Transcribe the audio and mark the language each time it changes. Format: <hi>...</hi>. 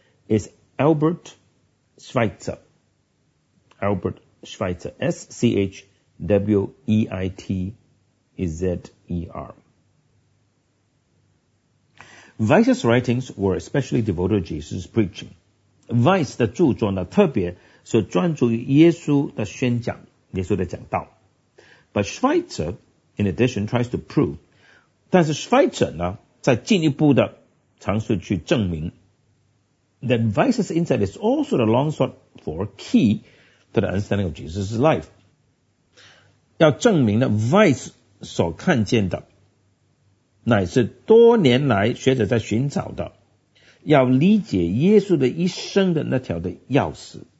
<en>is Albert Schweitzer， Albert Schweitzer， S-C-H-W-E-I-T-Z-E-R。 Weiss's writings were especially devoted to Jesus' preaching.</en> <zh>Weiss 的著作呢，特别是专注于耶稣的宣讲，耶稣的讲道。</zh> <en>But Schweitzer, in addition, tries to prove.</en> <zh>但是 Schweitzer 呢，在进一步的尝试去证明</zh> <en>that Weiss's insight is also the long sought for key to the understanding of Jesus' life.</en> <zh>要证明呢 ，Weiss 所看见的。乃是多年来学者在寻找的要理解耶稣的一生的那条的钥匙。</zh>